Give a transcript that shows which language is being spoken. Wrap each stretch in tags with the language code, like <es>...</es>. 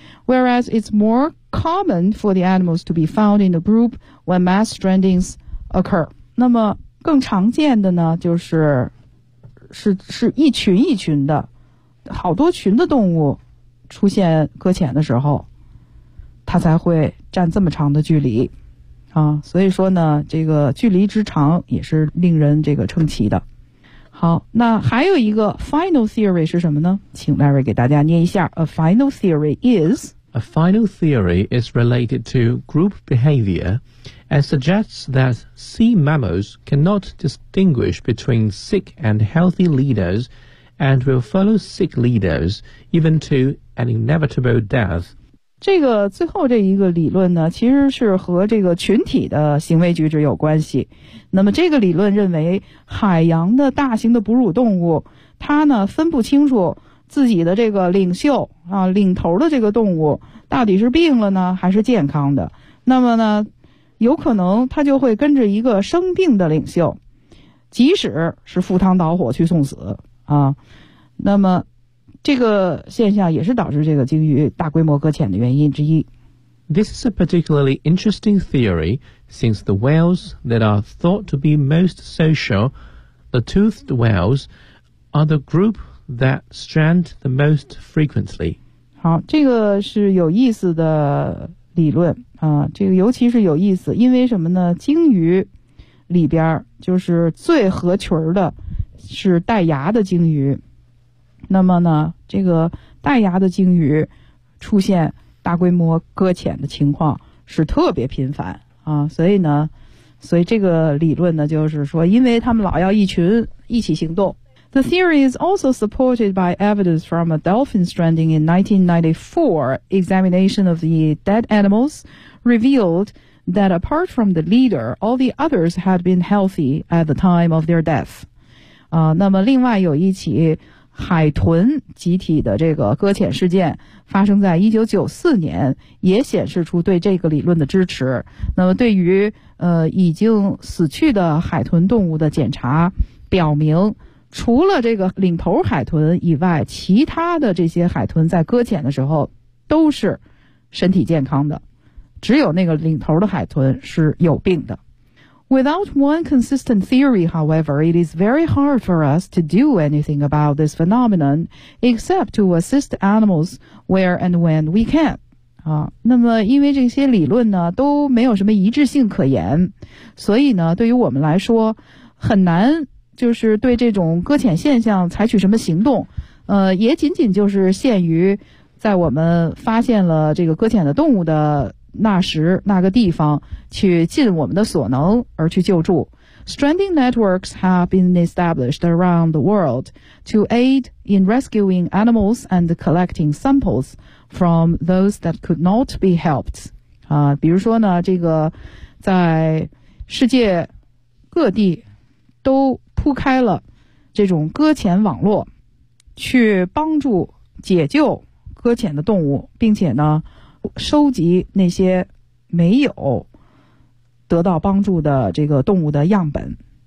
<en>Whereas it's more common for the animals to be found in a group when mass strandings occur.</en> <zh>那么更常见的呢，就是一群一群的，好多群的动物出现搁浅的时候，它才会占这么长的距离。所以说呢，这个距离之长也是令人这个称奇的。好，那还有一个</zh> <en>final theory</en> <zh>是什么呢？请 Larry 给大家念一下。</zh> <en>A final theory is A final theory is related to group behavior and suggests that sea mammals cannot distinguish between sick and healthy leaders and will follow sick leaders even to an inevitable death。</en> <zh>这个最后这一个理论呢，其实是和这个群体的行为举止有关系。那么这个理论认为，海洋的大型的哺乳动物，它呢分不清楚自己的这个领袖啊，领头的这个动物到底是病了呢还是健康的。那么呢，有可能它就会跟着一个生病的领袖，即使是赴汤蹈火去送死啊。那么这个现象也是导致这个鲸鱼大规模搁浅的原因之一。</zh> <en>This is a particularly interesting theory, since the whales that are thought to be most social, the toothed whales, are the group that strand the most frequently.</en> <zh>好，这个是有意思的理论啊，这个尤其是有意思，因为什么呢？鲸鱼里边就是最合群的，是带牙的鲸鱼。那么呢，这个带牙的鲸鱼出现大规模搁浅的情况是特别频繁啊，所以呢，所以这个理论呢，就是说，因为他们老要一群一起行动。</zh> <en>The theory is also supported by evidence from a dolphin stranding in 1994. Examination of the dead animals revealed that apart from the leader, all the others had been healthy at the time of their death.</en> <zh>啊，那么另外有一起海豚集体的这个搁浅事件发生在1994年，也显示出对这个理论的支持。那么对于已经死去的海豚动物的检查表明，除了这个领头海豚以外，其他的这些海豚在搁浅的时候都是身体健康的，只有那个领头的海豚是有病的。</zh> <en>Without one consistent theory, however, it is very hard for us to do anything about this phenomenon except to assist animals where and when we can.</en> <zh>啊，那么因为这些理论呢都没有什么一致性可言，所以呢对于我们来说很难就是对这种搁浅现象采取什么行动，也仅仅就是限于在我们发现了这个搁浅的动物的那时那个地方去尽我们的所能而去救助。</zh> <en>Stranding networks have been established around the world to aid in rescuing animals and collecting samples from those that could not be helped.</en> <zh>比如说呢，这个在世界各地都铺开了这种搁浅网络，去帮助解救搁浅的动物，并且呢收集那些没有得到帮助的这个动物的样本。</zh>